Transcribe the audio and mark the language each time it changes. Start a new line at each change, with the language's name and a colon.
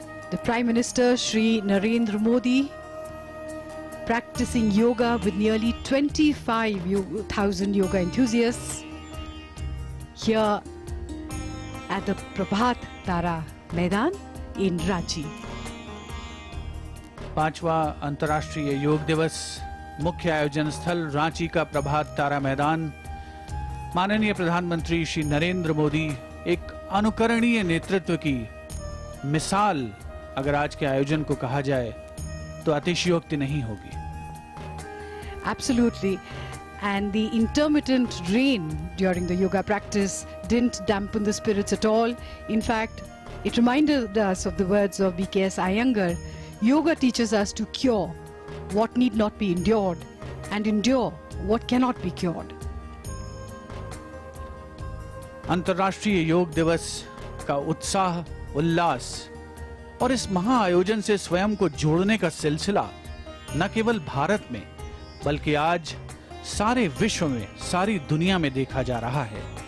English: The Prime Minister Shri Narendra Modi, practicing yoga with nearly 25,000 yoga enthusiasts here at the Prabhat Tara Maidan in Ranchi.
Hindi: 5वां अंतर्राष्ट्रीय योग दिवस, मुख्य आयोजन स्थल रांची का प्रभात तारा मैदान। माननीय प्रधानमंत्री श्री नरेंद्र मोदी एक अनुकरणीय नेतृत्व की मिसाल अगर आज के आयोजन को कहा जाए तो अतिशयोक्ति नहीं होगी।
English: Absolutely. And the intermittent rain during the yoga practice didn't dampen the spirits at all. In fact, it reminded us of the words of B.K.S. Iyengar. Yoga teaches us to cure what need not be endured and endure what cannot be cured.
Hindi: अंतर्राष्ट्रीय योग दिवस का उत्साह, उल्लास और इस महा आयोजन से स्वयं को जोड़ने का सिलसिला न केवल भारत में बल्कि आज सारे विश्व में, सारी दुनिया में देखा जा रहा है।